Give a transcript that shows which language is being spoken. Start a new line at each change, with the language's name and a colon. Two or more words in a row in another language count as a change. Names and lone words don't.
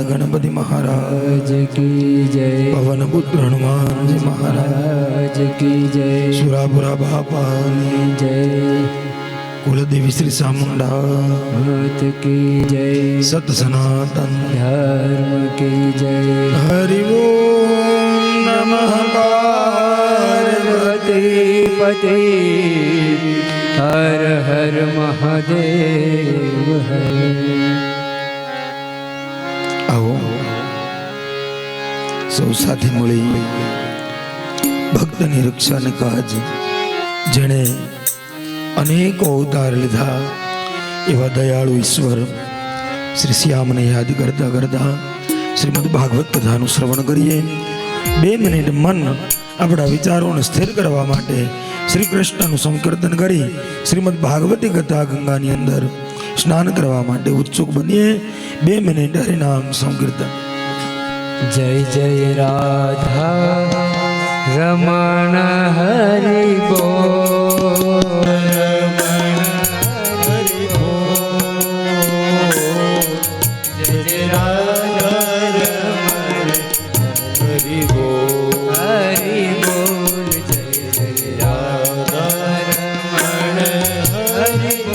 Hindi: गणपति महाराज की जय, पवन पुत्र हनुमान जी महाराज की जय, सुरापुरा बापानी जय, कुलदेवी श्री चामुंडा मात की जय, सत सनातन धर्म की जय, हरि ओम नमः पार्वती पते, हर हर महादेव हर.
Gujarati: आओ સૌ સાથે મળી ભક્તની રક્ષાને કાજ જેણે અનેકો અવતાર લીધા એવા દયાળુ ઈશ્વર શ્રી શ્યામને યાદ કરતા કરતા શ્રીમદ ભાગવત કથાનું શ્રવણ કરીએ. 2 મિનિટ મન આપણા વિચારોને સ્થિર કરવા માટે શ્રી કૃષ્ણનું સંકીર્તન કરી શ્રીમદ ભાગવતી કથા ગંગાની અંદર સ્નાન કરવા માટે ઉત્સુક બનીએ. 2 મિનિટ હરિનામ સંકીર્તન.
Hindi: जय जय राधा रमण हरि बोल, हरि बोल, जय जय राधा रमण हरि बोल, हरि बोल, जय जय राधा रमण हरि